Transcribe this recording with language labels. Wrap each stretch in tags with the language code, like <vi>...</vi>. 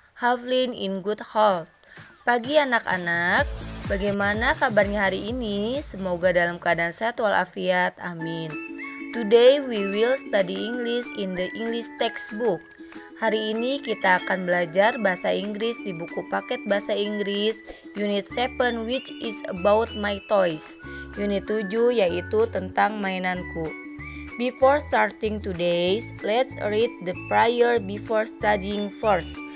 <en>Hopefully in good health.</en> <id>Pagi anak-anak, bagaimana kabarnya hari ini? Semoga dalam keadaan sehat walafiat. Amin.</id> <en>Today we will study English in the English textbook.</en> <id>Hari ini kita akan belajar bahasa Inggris di buku paket bahasa Inggris Unit 7</id> <en>which is about my toys.</en> <id>Unit 7 yaitu tentang mainanku.</id> <en>Before starting today's, let's read the prayer before studying first.</en>